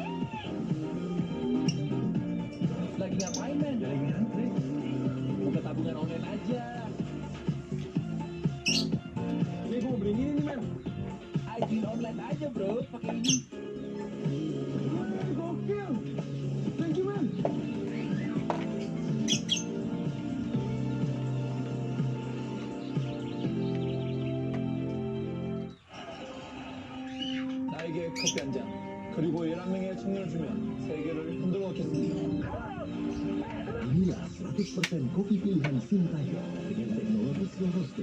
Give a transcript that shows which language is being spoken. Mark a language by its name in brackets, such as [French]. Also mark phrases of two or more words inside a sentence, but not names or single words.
[Indonesian] Lagi ngapain, men? Lagi ngantri. Buka tabungan online aja. Ini gue mau beli ini nih, men. Ajuin online aja, bro. Pakai ini. Gokil. [English] Thank you, man. [Korean] 나에게 커피 한 잔, 그리고 11명의 청년을 주면 세계를 흔들어 놓겠습니다. [Indonesian] Inilah 100% kopi pilihan Sintayo dengan teknologi [English] slow roasting.